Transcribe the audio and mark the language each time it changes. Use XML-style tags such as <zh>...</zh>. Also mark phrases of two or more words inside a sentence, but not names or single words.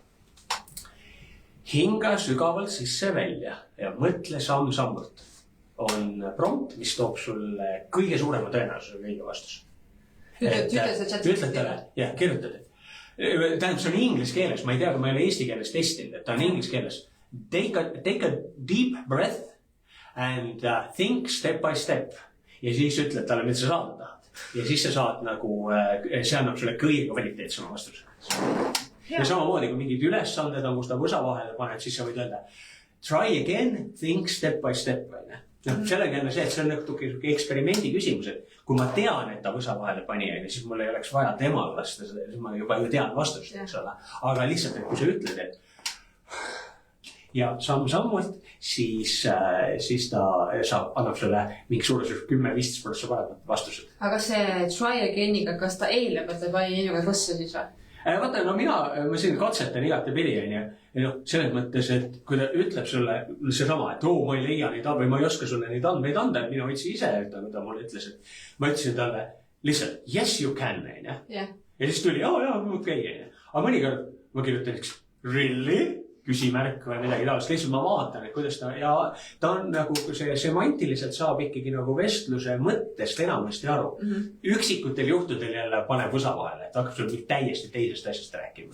<et>Hinga sügavalt sisse välja ja mõtle samm-sammult. On prompt, mis toob sulle kõige suurema tõenäosusega õige vastus. Ütled talle, jah, kirjutad. Tähendab, see on inglise keeles, ma ei tea, kui ma ei ole eesti keeles testinud, et ta on inglise keeles.</et> <en>Take a deep breath and think step by step.</en> <et>Ja siis ütled talle, mida sa saada tahad. Ja siis sa saad nagu, see annab sulle kõige kvaliteetsema vastuse. Ja samamoodi, kui mingid ülesanded on, kus ta võsa vahele paneb, siis sa võid öelda</et> <en>try again, think step by step.</en> <et>sellega jälle see, et see on natuke eksperimendi küsimus, et kui ma tean, et ta võsa vahele pani, siis mul ei oleks vaja temal lasta seda, siis ma juba ju tean vastust, eks ole. Aga lihtsalt, et kui sa ütled, et ja samm-sammult, siis ta annab sulle mingi suurusjärgus 10-15% paremat vastused. Aga see</et> <en>try again'iga,</en> <et>kas ta eileb, et ta pani inimene võssa siis või? Vaata, no ma siin katsetan igati pidi, selles mõttes, et kui ta ütleb sulle seesama, et ma ei leia neid või ma ei oska sulle neid andmeid anda, et minu otsi ise, ta mulle ütles, et ma ütlesin talle lihtsalt,</et> <en>yes you can,</en> <et>ja siis tuli, okei. Aga mõnikord ma kirjutan, really? Küsimärk või midagi taolist, lihtsalt ma vaatan, et kuidas ta on nagu see semantiliselt saab ikkagi nagu vestluse mõttest enamasti aru. Üksikutel juhtudel jälle paneb võsa vahele, et hakkab sulle täiesti teisest asjast rääkima.</et>